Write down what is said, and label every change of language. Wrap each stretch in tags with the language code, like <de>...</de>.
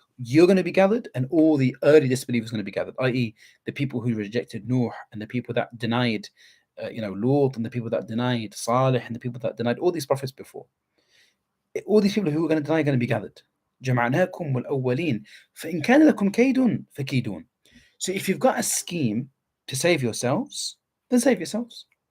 <en>You're going to be gathered, and all the early disbelievers are going to be gathered, i.e., the people who rejected Nuh, and the people that denied, Lut, and the people that denied Salih, and the people that denied all these prophets before. All these people who are going to deny are going to be gathered.</en> <ar>جمعناكم والأولين فإن كان لكم كيد فكيدون.</ar> <en>So if you've got a scheme to save yourselves, then save yourselves.</en>